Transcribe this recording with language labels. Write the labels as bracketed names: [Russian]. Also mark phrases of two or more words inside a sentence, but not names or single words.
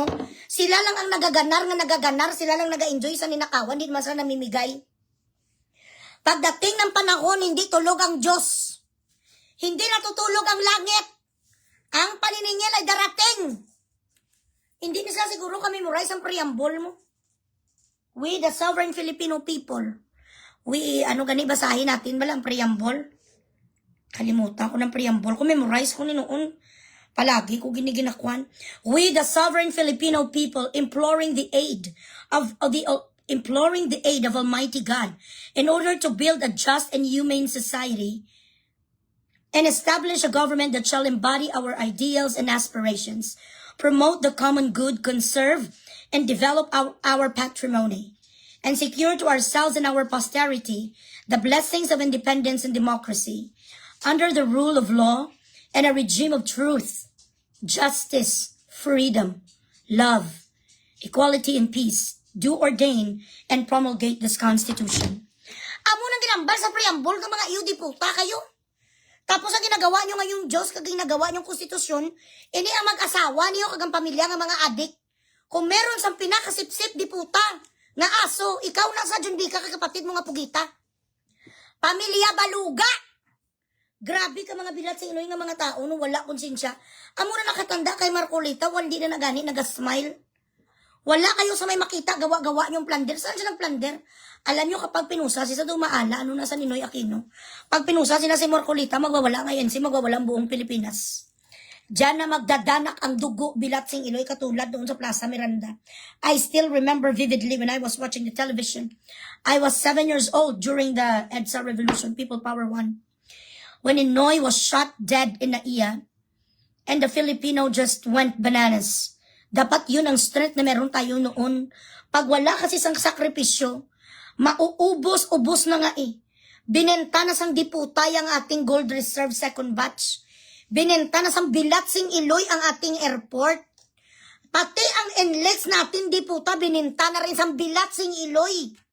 [Filipino] Sila lang ang nagaganar, sila lang naga-enjoy sa ninakawan, hindi naman sila namimigay. Pagdating ng panahon, hindi tulog ang Diyos. Hindi natutulog ang langit. Ang paniningil ay darating. Hindi na sila siguro ka-memorize ang preamble mo. [English] We, the sovereign Filipino people. We, [Filipino] basahin natin ba lang preamble? Kalimutan ko ng preamble. Kung memorize ko noon, palagi ko giniginakwan. [English] We, the sovereign Filipino people, imploring the aid of Almighty God in order to build a just and humane society and establish a government that shall embody our ideals and aspirations, promote the common good, conserve and develop our patrimony, and secure to ourselves and our posterity the blessings of independence and democracy, under the rule of law and a regime of truth, justice, freedom, love, equality, and peace, do ordain and promulgate this Constitution. [Hiligaynon] Amo nang ginambal sa preamble ng mga iyo, di puta kayo. [Filipino] Tapos ang ginagawa nyo ngayong Diyos, kag ginagawa nyong konstitusyon, ini ang mag-asawa niyo kag ang pamilya ng mga adik. [Hiligaynon] Kung meron sang pinakasipsip, di puta, nga aso, ikaw na sa Junvika kag kapatid mo nga Pugita. [Filipino] Pamilya baluga! [Hiligaynon] Grabe ka mga bilat sa inoy nga mga tao, no, wala konsensya. Amo na nakatanda kay Marcolita, hindi na nagani, nagasmile. [Filipino] Wala kayo sa may makita, gawa-gawa niyong plunder. Saan siya nag-plunder? Alam niyo kapag pinusa, si sa dumaala, ano na sa Ninoy Aquino. Pag pinusa sila si Marcolita, magwawala ngayon, magwawala ang buong Pilipinas. Diyan na magdadanak ang dugo, [Hiligaynon] bilat sing Iloy, [Filipino] katulad doon sa Plaza Miranda. [English] I still remember vividly when I was watching the television. I was 7 years old during the EDSA Revolution, People Power 1. When Inoy was shot dead in Naiya, and the Filipino just went bananas. [Filipino] Dapat yun ang strength na meron tayo noon. Pag wala kasi sang sakripisyo, mauubos-ubos na nga eh. Binenta na [Hiligaynon] sang diputay [Filipino] ang ating [English] gold reserve second batch. [Filipino] Binenta na [Hiligaynon] sang bilatsing Iloy [Filipino] ang ating airport. Pati ang NLEX natin diputa, binenta na rin [Hiligaynon] sang bilatsing Iloy.